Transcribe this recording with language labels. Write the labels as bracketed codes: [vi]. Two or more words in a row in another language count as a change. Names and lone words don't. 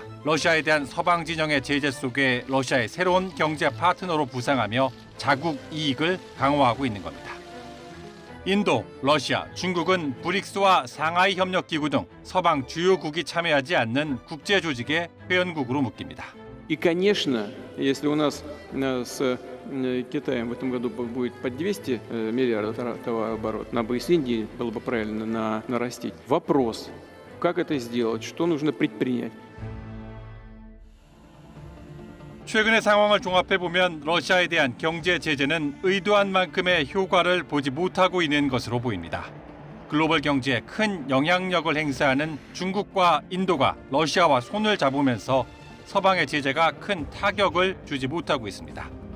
[ko] 러시아에 대한 서방 진영의 제재 속에 러시아의 새로운 경제 파트너로 부상하며 자국 이익을 강화하고 있는 겁니다. 인도, 러시아, 중국은 브릭스와 상하이 협력기구 등 서방 주요국이 참여하지 않는 국제 조직의 회원국으로 묶입니다. [ru] И, конечно, если у нас с Китаем в этом году будет по 200 миллиардов товарооборот, нам бы и с Индией было бы правильно нарастить. Вопрос, как это сделать, что нужно предпринять? [ko] 최근의 상황을 종합해보면 러시아에 대한 경제 제재는 의도한 만큼의 효과를 보지 못하고 있는 것으로 보입니다. 글로벌 경제에 큰 영향력을 행사하는 중국과 인도가 러시아와 손을 잡으면서 서방의 제재가 큰 타격을 주지 못하고 있습니다.